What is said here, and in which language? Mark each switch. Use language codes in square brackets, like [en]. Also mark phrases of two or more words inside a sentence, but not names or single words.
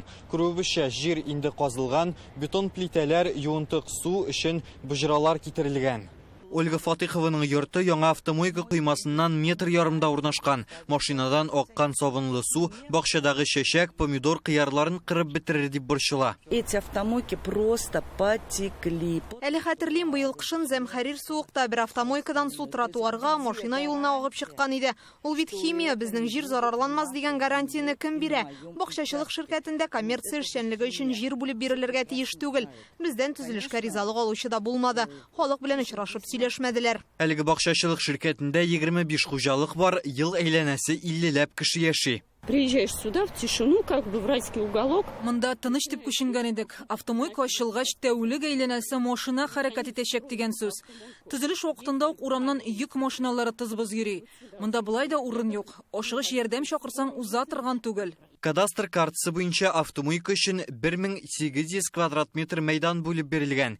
[tt] Күрүебезчә, җир инде казылган, бетон плитәләр, юынтык су өчен бөҗралар китерелгән. Ольга Фатихованың йорты яңа автомойка кыймасыннан метр ярымда урнашкан. Машинадан аккан сабынлы су бакчадагы чәчәк, помидор, кыярларын кырып бетерер дип борчыла. [ru] Эти автомойки просто потекли. [tt] Әле хәтерлим, быел кышын Зәмхәрир суыкта бер автомойкадан су тротуарга, машина юлына агып чыккан иде. Ул бит химия, безнең җир зарарланмас дигән гарантияны кем бирә? Бакчачылык ширкәтендә коммерция эшчәнлеге өчен җир бүлеп бирелергә тиеш түгел. Бездән төзелешкә ризалык алучы да булмады. Халык белән очрашып сөйләшмәделәр. Әлеге бакчачылык ширкәтендә 25 хуҗалык бар, ел әйләнәсе 50ләп кеше яши. [ru] Приезжаешь сюда в тишину, как бы в райский уголок. [tt] Монда тыныч дип күченгән идек. Автомойка ачылгач тәүлек әйләнәсе машина хәрәкәт итәчәк дигән сүз. Төзелеш вакытында ук урамнан йөк машиналары тызбыз йөри. Монда булай да урын юк. Ашыгыч ярдәм чакырсаң уза торган түгел. Кадастр картасы буенча автомойка өчен 1800 квадрат метр мәйдан бүлеп бирелгән.